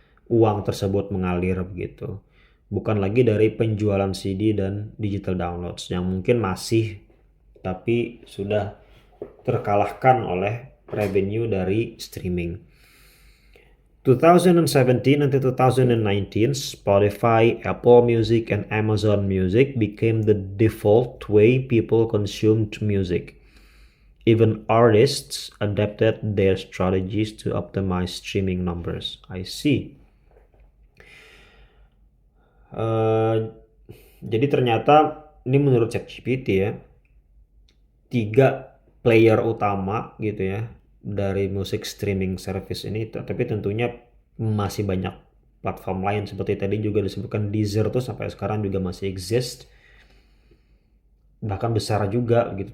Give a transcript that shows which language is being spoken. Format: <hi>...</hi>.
<id>Uang tersebut mengalir begitu. Bukan lagi dari penjualan CD dan digital downloads yang mungkin masih, tapi sudah terkalahkan oleh revenue dari streaming.</id> <en>2017 until 2019, Spotify, Apple Music, and Amazon Music became the default way people consumed music. Even artists adapted their strategies to optimize streaming numbers. I see.</en> <id>Jadi ternyata ini menurut ChatGPT ya, 3 player utama gitu ya dari musik streaming service ini, tapi tentunya masih banyak platform lain seperti tadi juga disebutkan Deezer tuh sampai sekarang juga masih exist, bahkan besar juga gitu.</id>